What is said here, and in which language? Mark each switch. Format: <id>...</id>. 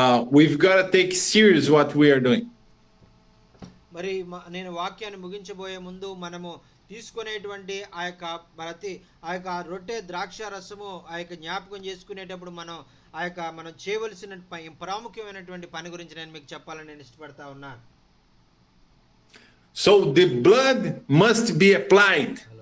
<en>We've got to take serious what we are doing.</en> <te>మరి నేను వాక్యాన్ని ముగించబోయే ముందు మనము తీసుకునేటువంటి ఆ యొక్క రొట్టె ద్రాక్ష రసము ఆ యొక్క జ్ఞాపకం చేసుకునేటప్పుడు మనం చేయవలసిన ప్రాముఖ్యమైనటువంటి పని గురించి నేను మీకు చెప్పాలని నేను ఇష్టపడతా ఉన్నాను.</te> <en>So the blood must be applied.</en>